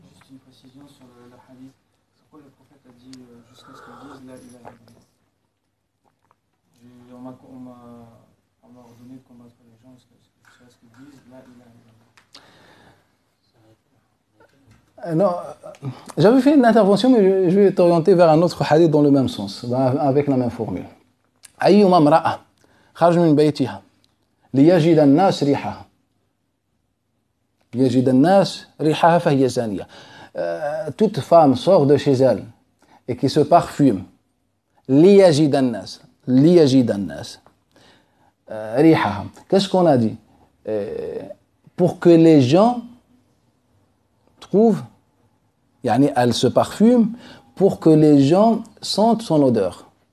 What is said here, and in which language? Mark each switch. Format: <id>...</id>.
<fr>Juste une précision sur le hadith. Pourquoi le prophète a dit jusqu'à ce qu'ils disent la ilaha illallah? On m'a ordonné de combattre les gens jusqu'à ce qu'ils disent la ilaha illallah. Non, j'avais fait une intervention, mais je vais t'orienter vers un autre hadith dans le même sens, avec la même formule.</fr> <ar>أيما امرأة خرج من بيتها ليجد الناس ريحها فهي زانية.</ar> <fr>Toute femme sort de chez elle et qui se parfume</fr> <ar>ليجد الناس ريحها.</ar> <fr>Qu'est-ce qu'on a dit? Pour que les gens trouvent, elle se parfume pour que les gens sentent son odeur.</fr>